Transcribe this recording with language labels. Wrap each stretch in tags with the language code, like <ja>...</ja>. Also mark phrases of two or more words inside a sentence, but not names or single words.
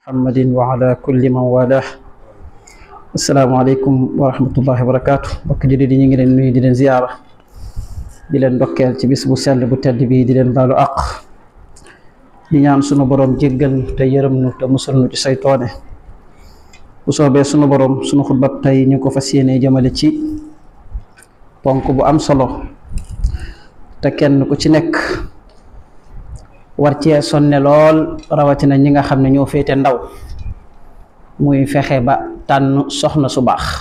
<ar>محمد وعلى كل من والاه. السلام عليكم ورحمة الله وبركاته.</ar> <wo>bokk jullit yi ñu ngi leen nuyu di leen ziyaara di leen ndokkeel ci bis bu sell bu tedd bi di leen baalu àq di ñaan sunu borom jéggal te yërëm nu te musal nu ci saytaane. bu soobee sunu borom sunu xutba tey ñu ko fas yéene jëmale ci ponk bu am solo te kenn ku ci nekk war cee sonne lool, rawatina ñi nga xam ne ñoo féete ndaw, muy fexe ba tànn soxna su baax.</wo>